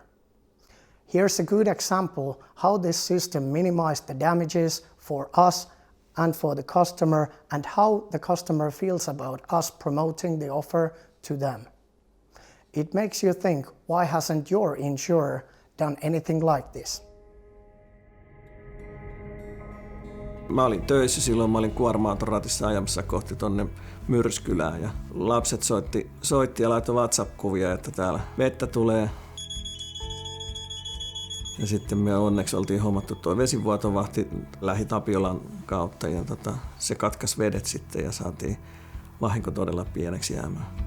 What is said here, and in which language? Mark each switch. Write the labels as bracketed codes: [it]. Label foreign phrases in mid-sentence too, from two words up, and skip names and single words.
[en] Here's a good example how this system minimized the damages for us and for the customer, and how the customer feels about us promoting the offer to them. It makes you think, why hasn't your insurer done anything like this? [fi] Mä olin töissä silloin, mä olin kuorma-autoratissa ajamassa kohti tonne Myrskylään ja lapset soitti ja laittoi WhatsApp-kuvia, että täällä vettä tulee. Ja sitten me onneksi oltiin hommattu tuo vesivuotovahti Lähi-Tapiolan kautta ja se katkaisi vedet sitten ja saatiin vahinko todella pieneksi jäämään.